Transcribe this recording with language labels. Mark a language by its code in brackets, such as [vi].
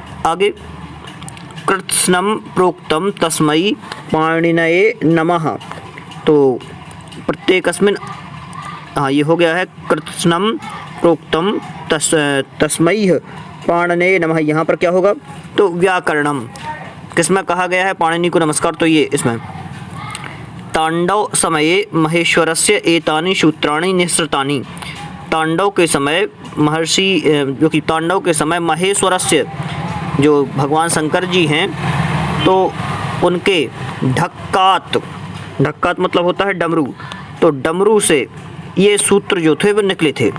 [hi] आगे [sa] कृत्स्नं प्रोक्तं तस्मै पाणिनये नमः, [hi] तो प्रत्येकस्मिन्, हाँ ये हो गया है कृत्स्नं प्रोक्तं तस्मै पाणिनये नमः। यहाँ पर क्या होगा? तो व्याकरणम। किसमें कहा गया है पाणिनि को नमस्कार? तो ये इसमें [sa] तांडव समये महेश्वरस्य एतानि सूत्राणि निःसृतानि। [hi] तांडव के समय महर्षि, जो कि तांडव के समय महेश्वरस्य, जो भगवान शंकर जी हैं, तो उनके ढक्कात, ढक्कात मतलब होता है डमरू, तो डमरू से ये सूत्र जो थे वो निकले थे।